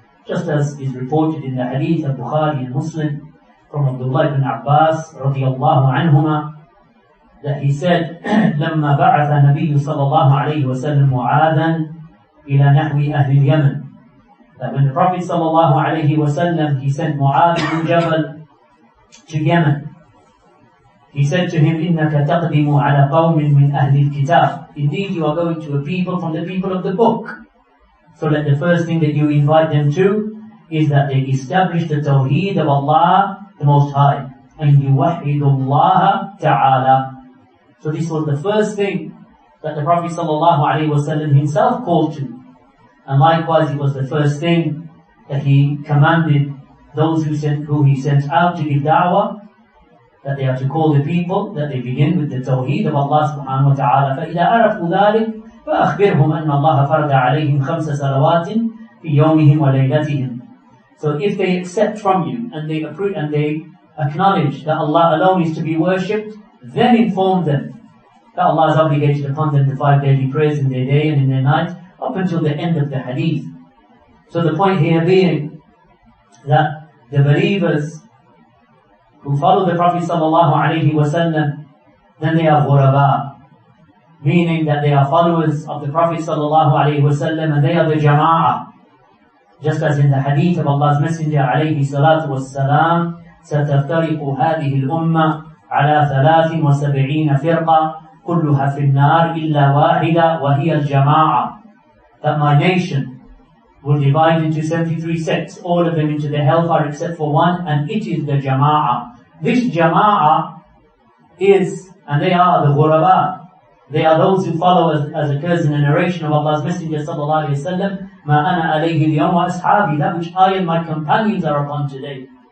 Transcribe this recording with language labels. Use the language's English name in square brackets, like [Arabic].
[English] Just as is reported in the hadith of Bukhari and Muslim from Abdullah ibn Abbas radiyallahu anhuma, that he said, [Arabic] لما بعث النبي صلى الله عليه وسلم معاذا إلى نحو أهل اليمن, [English] that when the Prophet sallallahu alayhi wasallam, he sent Mu'adh ibn Jabal to Yemen, He said to him, [Arabic] إِنَّكَ تَقْدِمُ عَلَى قَوْمٍ مِّنْ أَهْلِ الْكِتَابِ. [English] Indeed, you are going to a people from the people of the book. So that the first thing that you invite them to is that they establish the Tawheed of Allah, the Most High. And [Arabic] يُوَحِّدُ اللَّهَ تَعَالَى. [English] So this was the first thing that the Prophet ﷺ himself called to. And likewise, it was the first thing that he commanded those who he sent out to give da'wah, that they are to call the people, that they begin with the Tawheed of Allah subhanahu wa ta'ala. [Arabic] فَإِذَا عَرَفُوا ذَلِكَ فَأَخْبِرْهُمْ أَنَّ اللَّهَ فَرَضَ عَلَيْهِمْ 5 صَلَوَاتٍ فِي يَوْمِهِمْ وَلَيْلَتِهِمْ. [English] So if they accept from you and they approve and they acknowledge that Allah alone is to be worshipped, then inform them that Allah has obligated upon them the 5 daily prayers in their day and in their night, up until the end of the hadith. So the point here being that the believers who follow the Prophet ﷺ, then they are Ghuraba, meaning that they are followers of the Prophet ﷺ, and they are the Jama'ah. Just as in the hadith of Allah's Messenger alayhi salatu wassalam, [Arabic] سَتَفْتَرِقُ هَذِهِ الْأُمَّةِ عَلَى 73 فِرْقَةٍ كُلُّهَا فِي النَّارِ إِلَّا وَاحِدَةً وَهِيَ الْجَمَاعَةِ. [English] That my nation will divide into 73 sects, all of them into the hellfire except for one, and it is the Jama'ah. This Jama'ah is, and they are the Ghuraba. They are those who follow, as occurs in the narration of Allah's Messenger sallallahu alayhi wa sallam, [Arabic] مَا أَنَا عَلَيْهِ الْيَوْمَ وَأَصْحَابِي, [English] that which I and my companions are upon today.